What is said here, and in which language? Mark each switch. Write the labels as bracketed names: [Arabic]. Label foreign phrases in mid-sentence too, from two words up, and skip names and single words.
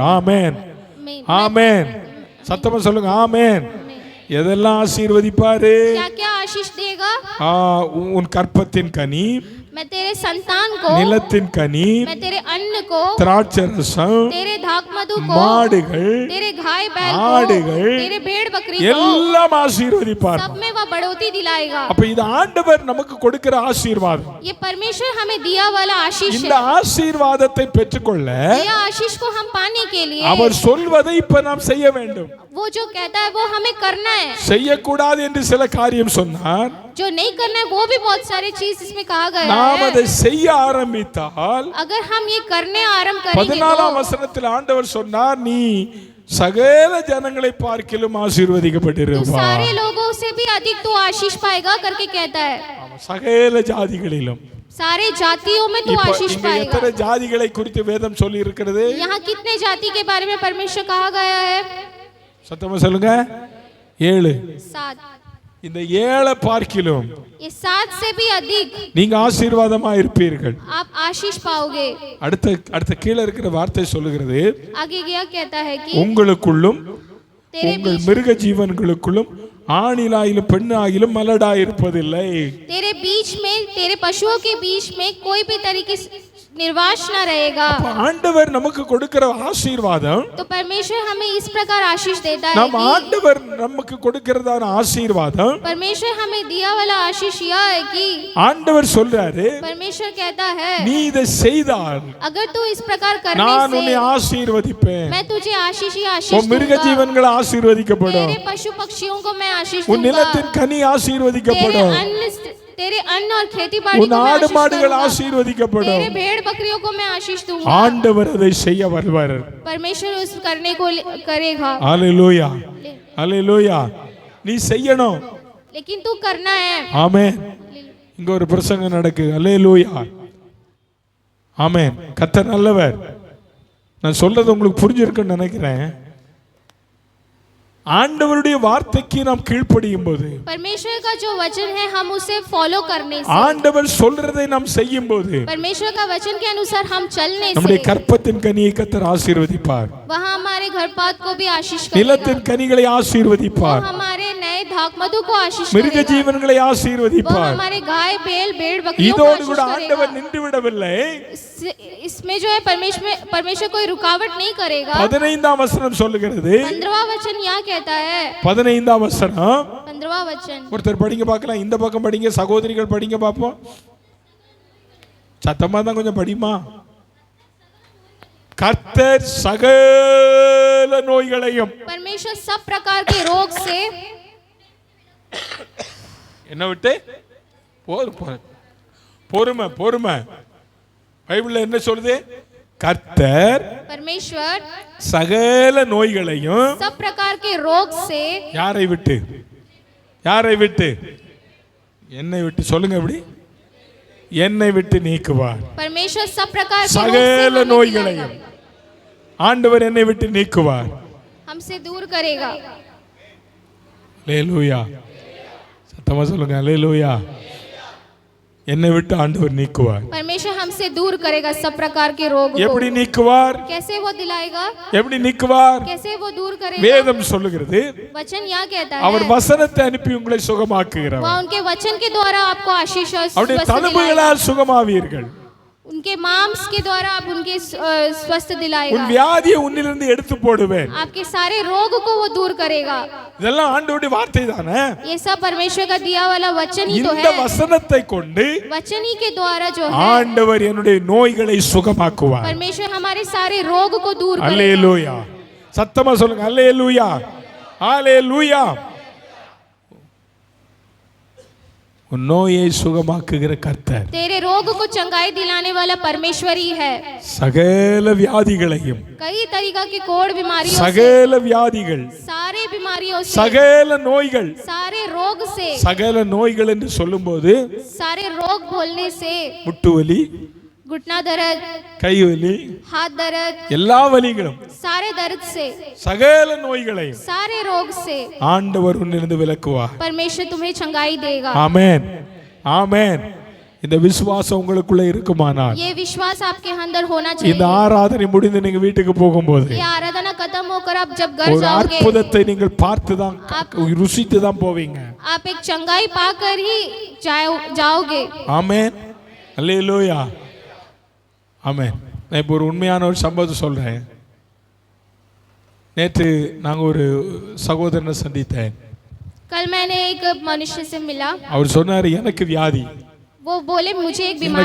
[Tamil] ஆமென், ஆமென். சத்தமா சொல்லுங்க ஆமென். எதெல்லாம் ஆசீர்வதிப்பாரு? [Hindi] क्या क्या आशीष देगा? [Tamil] உன் கற்பத்தின் கனி, [Hindi] मैं तेरे संतान को, [Tamil] நிலத்தின் கனி, [Hindi] मैं तेरे अन्न को, [Tamil] திராட்சை ரசம், [Hindi] तेरे धाकमधु को, [Tamil] மாடுகள், [Hindi] तेरे गाय बैल [Tamil] ஆடுகள், [Hindi] को, तेरे भेड़ बकरी को, [Tamil] எல்லாம் ஆசீர்வதிப்பார். [Hindi] सब में वह बढ़ोतरी दिलाएगा. [Tamil] அப்ப இது ஆண்டவர் நமக்கு கொடுக்கிற ஆசீர்வாதம். [Hindi] ये परमेश्वर हमें दिया वाला आशीष [Tamil] இந்த [Hindi] है. [Tamil] ஆசீர்வாதத்தை பெற்றுக்கொள்ள [Hindi] यह आशीष को हम पाने के लिए [Tamil] அவர் சொல்வதை இப்ப நாம் செய்ய வேண்டும். [Hindi] वो जो कहता है वो हमें करना है. [Tamil] செய்யக்கூடாது என்று சில காரியம் சொன்னார். [Hindi] जो नहीं करना है वो भी बहुत सारी चीज इसमें कहा गया [Tamil] நாம் அதை [Hindi] है. [Tamil] செய்ய ஆரம்பித்தால் [Hindi] अगर हम ये करने आरंभ करेंगे [Tamil] 14ஆம் [Hindi] तो [Tamil] வசனத்தில் ஆண்டவர் சொன்னார், நீ சகல ஜனங்களை பார்க்கிலும் ஆசீர்வதிக்கப்பட்டிருப்பாய். [Hindi] सारे लोगों से भी अधिक तू आशीष पाएगा करके कहता है. [Tamil] சகல ஜாதிகளிலும். [Hindi] सारे जातियों में तू [Tamil] இப்ப [Hindi] आशीष [Tamil] இங்க [Hindi] पाएगा. [Tamil] எத்தனை ஜாதிகளை குறித்து வேதம் சொல்லி இருக்கிறது? [Hindi] यहाँ कितने जाति के बारे में परमेश्वर कहा गया है? [Tamil] சத்தமா சொல்லுங்க 7. [Hindi] 7. [Tamil] இந்த 7 பார்க்கிலும் [Hindi] ये 7 से भी अधिक [Tamil] நீங்க ஆசீர்வாதமா இருப்பீர்கள். [Hindi] आप आशीष पाओगे. [Tamil] அடுத்த கீழே இருக்கிற வார்த்தை சொல்லுகிறது, [Hindi] आगे क्या कहता है कि [Tamil] உங்களுக்குள்ளும் [Hindi] तेरे [Tamil] உங்கள் மிருக ஜீவன்களுக்குள்ளும் ஆணிலாயிலும் பெண்ணாயிலும் மலடாயிருப்பதில்லை. [Hindi] तेरे बीच में, तेरे पशुओं के बीच में कोई भी तरीके से निर्वास न रहेगा. [Tamil] ஆண்டவர் நமக்கு கொடுக்கிற ஆசீர்வாதம், [Hindi] तो परमेश्वर हमें इस प्रकार आशीष देता है [Tamil] நம் [Hindi] कि [Tamil] ஆண்டவர் நமக்கு கொடுக்கிறதான ஆசீர்வாதம், [Hindi] परमेश्वर हमें दिया वाला आशीष यह है कि [Tamil] ஆண்டவர் சொல்றாரு, [Hindi] परमेश्वर कहता है [Tamil] நீ இதை செய்தால் [Hindi] अगर तू इस प्रकार करने [Tamil] நான் உன்னை [Hindi] से [Tamil] ஆசீர்வதிப்பேன். [Hindi] मैं तुझे आशीष ही [Tamil] உன் [Hindi] आशीष [Tamil] மிருக [Hindi] दूंगा. [Tamil] ஜீவன்கள் ஆசீர்வதிக்கப்படும். [Hindi] तेरे पशु पक्षियों को मैं आशीष [Tamil] உன் [Hindi] दूंगा. [Tamil] நிலத்தின் கனி ஆசீர்வதிக்கப்படும். [Hindi] तेरे अन्न और खेती बाड़ी [Tamil] உன் [Hindi] को मैं [Tamil] ஆடு [Hindi] आशीष [Tamil] மாடுகள் [Hindi] दूंगा. [Tamil] ஆசீர்வதிக்கப்படும். [Hindi] तेरे भेड़ बकरियों को मैं आशीष दूंगा. [Tamil] ஆண்டவர் அதை செய்ய வருவார். [Hindi] परमेश्वर उस करने को करेगा. [Tamil] ஹalleluya, ஹalleluya. நீ செய்யணும். [Hindi] लेकिन तू करना है. [Tamil] ஆமென். இங்க ஒரு பிரசங்கம் நடக்குது. ஹalleluya, ஆமென். கர்த்தர் நல்லவர். நான் சொல்றது உங்களுக்கு புரிஞ்சிருக்குன்னு நினைக்கிறேன். ஆண்டவருடைய வார்த்தைக்கு நாம் கீழ்ப்படியும் போது, [Hindi] परमेश्वर का जो वचन है हम उसे फॉलो करने से, [Tamil] ஆண்டவர் சொல்றதை நாம் செய்யும் போது [Hindi] परमेश्वर का वचन के अनुसार हम चलने [Tamil] நம்முடைய [Hindi] से [Tamil] கற்பத்தின் கனியை கர்த்தர் ஆசீர்வதிப்பார். [Hindi] वहाँ हमारे घर पात को भी आशीष करेगा. [Tamil] நிலத்தின் கனிகளை [Hindi] वो [Tamil] ஆசீர்வதிப்பார். [Hindi] हमारे नए धाक मधु को आशीष [Tamil] மிருக [Hindi] करेगा. [Tamil] ஜீவன்களை [Hindi] वो [Tamil] ஆசீர்வதிப்பார். [Hindi] हमारे गाय बैल भेड़ बकरियों को [Tamil] இதோடு கூட [Hindi] आशीष [Tamil] ஆண்டவர் [Hindi] करेगा. [Tamil] நின்று விடவில்லை. [Hindi] इसमें जो है परमेश्वर कोई रुकावट नहीं करेगा. [Tamil] 15ஆம் வசனம் சொல்லுகிறது. [Hindi] 15वां वचन यहाँ कहता है. [Tamil] 15ஆம் வசனம் [Hindi] 15वां वचन [Tamil] ஒருத்தர் படிங்க பார்க்கலாம். இந்த பக்கம் படிங்க, சகோதரிகள் படிங்க பார்ப்போம். சத்தமா தான் கொஞ்சம் படிமா. கர்த்தர் சகல நோய்களையும், [Hindi] परमेश्वर सब प्रकार के रोग से [Tamil] என்ன விட்டு பொறுமை பொறுமை. பைபிள்ல என்ன சொல்லுது? கர்த்தர் [Hindi] परमेश्वर [Tamil] சகல நோய்களையும் [Hindi] सब प्रकार के रोग से [Tamil] யாரை விட்டு? யாரை விட்டு? என்னை விட்டு. சொல்லுங்க எப்படி? என்னை விட்டு நீக்குவார். [Hindi] परमेश्वर सब प्रकार के रोग से [Tamil] சகல [Hindi] हमें [Tamil] நோய்களையும் ஆண்டவர் என்னை விட்டு நீக்குவார். [Hindi] हमसे दूर करेगा. [Tamil] அல்லேலூயா. சத்தமா சொல்லுங்க அல்லேலூயா. என்னை விட்டு ஆண்டவர் நீக்குவார். [Hindi] परमेश्वर हमसे दूर करेगा सब प्रकार के रोग को. [Tamil] எப்படி நீக்குவார்? [Hindi] कैसे वो दिलाएगा? [Tamil] எப்படி நீக்குவார்? [Hindi] कैसे वो दूर करेगा? [Tamil] வேதம் சொல்லுகிறது, [Hindi] वचन यहाँ कहता [Tamil] அவர் [Hindi] है [Tamil] வசனத்தை அனுப்பி உங்களை சுகமாக்குகிறவர். [Hindi] वह उनके वचन के द्वारा आपको आशीष और [Tamil] அவருடைய [Hindi] स्वस्थ दिलाएगा. [Tamil] தழும்புகளால் சுகமாவீர்கள். [Hindi] उनके मांस के द्वारा आप उनके स्वस्थ [Tamil] உன் [Hindi] दिलाएगा. [Tamil] வியாதியை உன்னிலிருந்து எடுத்து போடுவேன். [Hindi] आपके सारे रोग को वो दूर करेगा. [Tamil] இதெல்லாம் ஆண்டவருடைய வார்த்தை தானே. [Hindi] ये सब परमेश्वर का दिया वाला वचन ही तो [Tamil] இந்த [Hindi] है. [Tamil] வசனத்தை கொண்டு [Hindi] वचन ही के द्वारा जो है [Tamil] ஆண்டவர் என்னுடைய நோய்களை சுகமாக்குவார். [Hindi] परमेश्वर हमारे सारे रोग को दूर करेगा. [Tamil] அல்லேலூயா. சத்தமா சொல்லுங்க அல்லேலூயா. அல்லேலூயா. உன் நோயை சுகமாக்குகிற கர்த்தர். [Hindi] तेरे रोग को चंगाई दिलाने वाला परमेश्वर ही है। [Tamil] சகல வியாதிகளையும், [Hindi] कई तरीका की कोड़ बीमारियों से, [Tamil] சகல வியாதிகள், [Hindi] सारे बीमारियों से, [Tamil] சகல நோய்கள், [Hindi] सारे रोग से, [Tamil] சகல நோய்கள் என்று சொல்லும்போது [Hindi] सारे रोग बोलने से, [Tamil] முட்டு வலி, [Hindi] घुटना दर्द, [Tamil] கை வலி, [Hindi] हाथ दर्द, [Tamil] எல்லா வலிகளும், [Hindi] सारे दर्द से, [Tamil] சகல நோய்களையும் [Hindi] सारे रोग से [Tamil] ஆண்டவர் உன்னிலிருந்து விலக்குவார். [Hindi] परमेश्वर तुम्हें चंगाई देगा। [Tamil] ஆமென், ஆமென். இந்த விசுவாசம் உங்களுக்குள்ள இருக்குமானால், [Hindi] ये विश्वास आपके अंदर होना [Tamil] இந்த [Hindi] चाहिए। [Tamil] ஆராதனை முடிந்து நீங்க வீட்டுக்கு போகும்போது [Hindi] ये आराधना खत्म होकर आप जब घर [Tamil] ஒரு [Hindi] जाओगे, [Tamil] அற்புதத்தை நீங்கள் பார்த்து தான் ருசித்து தான் போவீங்க. [Hindi] आप एक चंगाई पाकर ही जाओगे। [Tamil] ஆமென், அல்லேலூயா, ஆமென். நான் இப்போ ஒரு உண்மையான ஒரு சம்பவத்தை சொல்றேன். நேற்று நாங்க ஒரு சகோதரனை சந்தித்தேன். [Hindi] कल मैंने एक मनुष्य से मिला, [Tamil] அவர் சொன்னாரு, எனக்கு வியாதி, [Hindi] वो बोले मुझे एक बीमारी